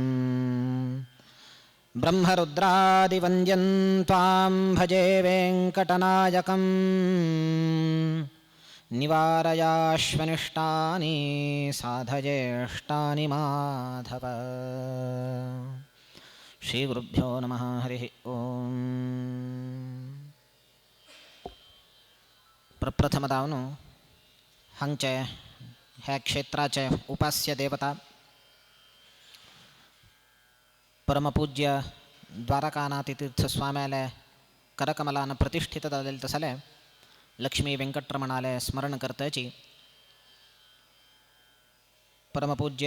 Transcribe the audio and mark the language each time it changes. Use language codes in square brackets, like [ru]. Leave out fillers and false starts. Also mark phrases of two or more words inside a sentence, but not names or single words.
[sa] ब्रह्मरुद्रादिवन्द्यं त्वां भजे वेङ्कटनायकं निवारयाश्वनिष्टानि साधयेष्टानि माधव श्रीगुरुभ्यो नमः हरिः ओम् प्रप्रथमदावनु [kok] हांगचे ह्या क्षेत्राचे उपास्य देवता परमपूज्य द्वारकानाथतीर्थ स्वाम्याले करकमलान प्रतिष्ठित तसले लक्ष्मी वेंकटरमणाले स्मरण करताची परमपूज्य